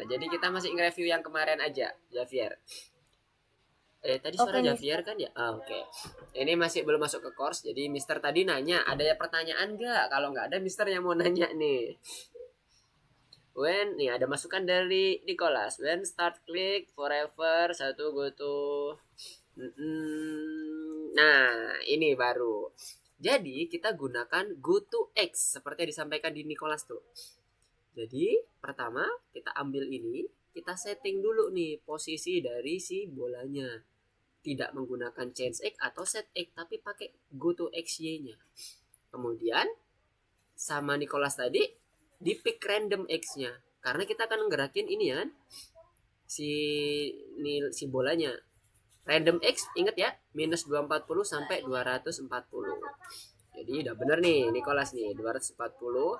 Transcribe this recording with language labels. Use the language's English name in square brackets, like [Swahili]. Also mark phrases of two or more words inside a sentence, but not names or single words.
[Indonesian] Jadi kita masih nge-review yang kemarin aja, Javier. Tadi suara Javier kan ya? Oke. Ini masih belum masuk ke course. Jadi Mister tadi nanya, ada ya pertanyaan nggak? Kalau nggak ada, Mister yang mau nanya nih. Nih ada masukan dari Nicholas. [English] When start click forever satu go to. [Indonesian] Nah, ini baru. Jadi kita gunakan [English] go to X [Indonesian] seperti yang disampaikan di Nicholas tuh. Jadi pertama kita ambil ini, kita setting dulu nih posisi dari si bolanya. Tidak menggunakan [English] change X [Indonesian] atau [English] set X, [Indonesian] tapi pakai [English] go to XY-nya. [Indonesian] Kemudian sama Nicholas tadi di [English] pick random X-nya. [Indonesian] Karena kita akan ngerakin ini ya, si bolanya. [English] Random X [Indonesian] inget ya, minus 240 sampai 240. Jadi udah bener nih Nicholas nih 240.